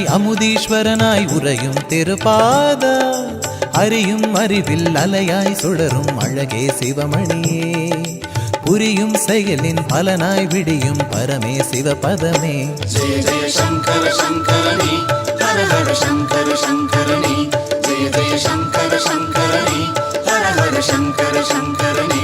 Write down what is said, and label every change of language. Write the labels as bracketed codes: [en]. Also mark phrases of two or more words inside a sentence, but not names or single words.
[ta] அமுதீஸ்வரனாய் உறையும் திருப்பாதா அறியும் அறிவில் அலையாய் சுடரும் அழகே சிவமணியே புரியும் செயலின் பலனாய் விடியும் பரமே சிவபதமே [sa] जय जय शंकर शंकरने हर हर शंकर शंकरने जय जय शंकर शंकरने हर हर शंकर शंकरने